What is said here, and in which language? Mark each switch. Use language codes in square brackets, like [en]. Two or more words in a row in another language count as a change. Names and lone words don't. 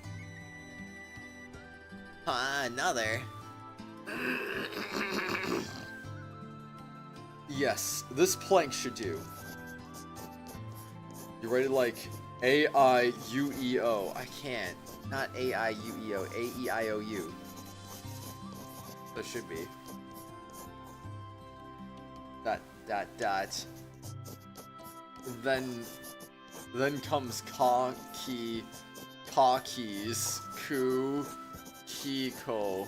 [en] Huh? Another? Yes, this plank should do. You write it like A-I-U-E-O. I can't. Not A-I-U-E-O. A-E-I-O-U. That should be. ... Then comes Ka-Ki... Ka-Keys. Ku... Kiko.